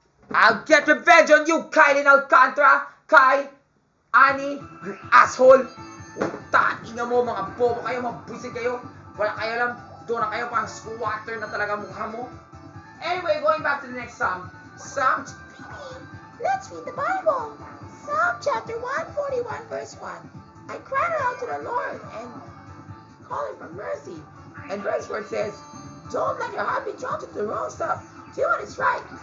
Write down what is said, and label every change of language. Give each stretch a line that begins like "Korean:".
English: I'll get revenge on you, Kylie Alcantara! Kai! Ani! You asshole!
Filipino: Ina mo, mga bobo kayo, mga buisit kayo. Wala kayo lang, doon na kayo, parang squatter na talaga mukha mo.
English: Anyway, going back to the next psalm. Let's read the Bible. Psalm chapter 141 verse 1. I cried out to the Lord and called him for mercy. And verse 4 says, don't let your heart be drawn to the wrong stuff. Do what is right.